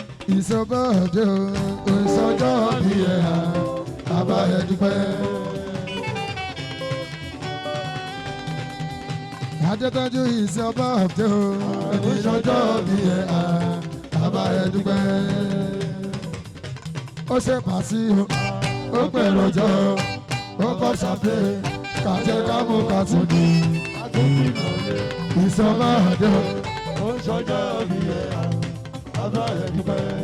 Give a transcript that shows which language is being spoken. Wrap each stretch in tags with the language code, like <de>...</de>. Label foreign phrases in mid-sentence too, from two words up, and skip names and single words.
<en>It's your birthday</en> <yo>o, it's ọjọ́ bí ẹ hà, bàbá ẹ dúpẹ́. Adétọ́jú,</yo> <en>it's your birthday</en> <yo>o, it's ọjọ́ bí ẹ hà. Bàbá ẹ dúpẹ́. Ó ṣe pàṣẹ o, ó pèrò jọ, ó kọ́ ṣàpè, kàjẹ́ ká mú ká tún di. Ìsọmọ àdé o. Ó ń ṣọjọ́ bí ẹ, bàbá ẹ dúpẹ́.</yo>